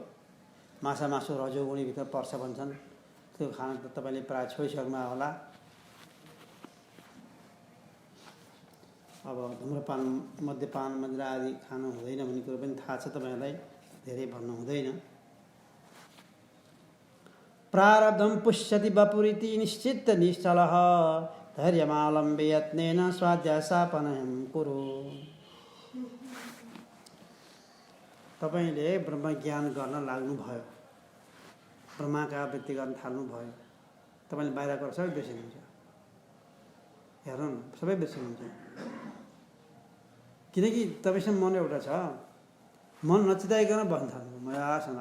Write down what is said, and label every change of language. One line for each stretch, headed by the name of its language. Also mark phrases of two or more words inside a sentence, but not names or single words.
Nepali: माछा मासु रजोगुणीभित्र पर्छ भन्छन्, त्यो खान त तपाईँले प्राय छोडिसक्नु होला। अब धुम्रपान, मद्यपान, मदिरा आदि खानु हुँदैन भन्ने कुरो पनि थाहा छ तपाईँहरूलाई, धेरै भन्नु हुँदैन।
Sanskrit: प्रारब्धम पुष्यति वपुरिति निश्चित निश्चलः धैर्यमालम्बे यत्नेन स्वाध्यासापनयं कुरु।
Nepali: तपाईँले ब्रह्मज्ञान गर्न लाग्नुभयो, ब्रह्माकार वृत्ति गर्न थाल्नुभयो, तपाईँले बाहिरको सबै बिर्सिनुहुन्छ। हेर्नु न, सबै बिर्सिनुहुन्छ। किनकि तपाईँसँग मन एउटा छ, मन नचिताइकन बस्न थाल्नु मजासँग।